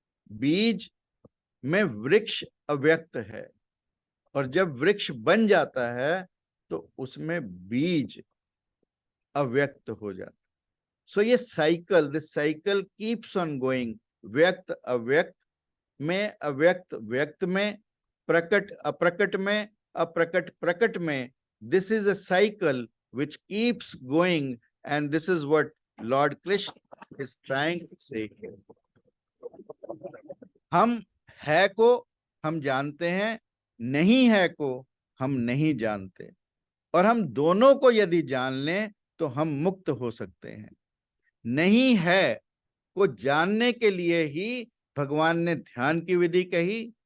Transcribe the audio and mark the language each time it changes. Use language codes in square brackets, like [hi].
[hi] बीज में वृक्ष अव्यक्त है, और जब वृक्ष बन जाता है तो उसमें बीज अव्यक्त हो जाता है। सो ये cycle, [en] This cycle keeps on going. [hi] व्यक्त अव्यक्त में, अव्यक्त व्यक्त में, प्रकट अप्रकट में, अप्रकट प्रकट में। [en] This is a cycle which keeps going, and this is what Lord Krishna is trying to say here. [hi] हम है को हम जानते हैं, नहीं है को हम नहीं जानते, और हम दोनों को यदि जान लें तो हम मुक्त हो सकते हैं। नहीं है को जानने के लिए ही भगवान ने ध्यान की विधि कही।